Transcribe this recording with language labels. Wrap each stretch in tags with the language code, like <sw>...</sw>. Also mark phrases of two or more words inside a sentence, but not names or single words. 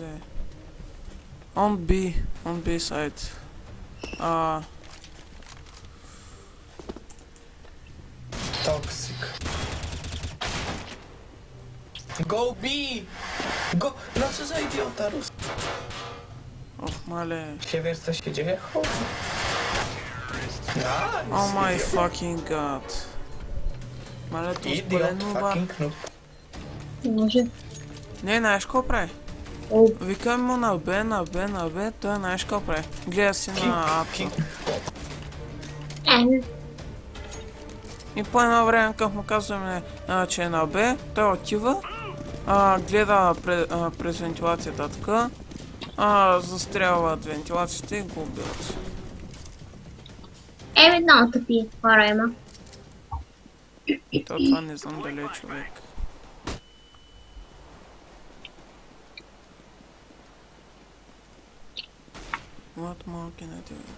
<en>On B side. Toxic. Go B! Go!</en> <pl>No co za idiota, Rus?</pl> <bg>Ох, мале.</bg> <pl>Wiesz co się dzieje?</pl> <en>Nice. Oh my fucking god.</en> <bg>Мале, то Idiot, спалено ба.</bg> <en>fucking noob.</en> <bg>Може. Не, знаеш какво прави? О, Викам му на Б, той знаеш какво прави. Гледа си на апса. И по едно време, като му казваме, че е на Б, той отива, гледа през вентилацията така, застрелват вентилацията и го убиват. много тъпи хора има. Това не знам дали е човек.</bg> <en>What more can I do?</en>